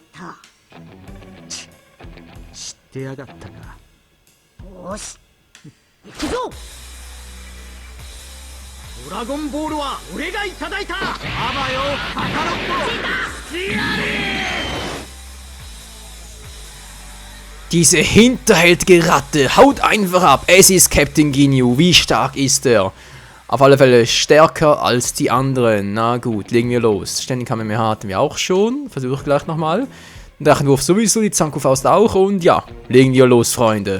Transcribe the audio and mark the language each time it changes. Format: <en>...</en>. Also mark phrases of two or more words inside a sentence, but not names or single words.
<ja>知っ出やがったか。よし行くぞ。ドラゴンボールは俺がいただいた。あばよカカロット。</ja> <de>Diese hinterhältige Ratte haut einfach ab. Es ist Captain Ginyu. Wie stark ist er? Auf alle Fälle stärker als die anderen. Na gut, legen wir los. Ständig Kamehameha hatten wir auch schon. Versuche ich gleich nochmal. Drachenwurf sowieso, die Zanku-Faust auch. Und ja, legen wir los, Freunde.</de>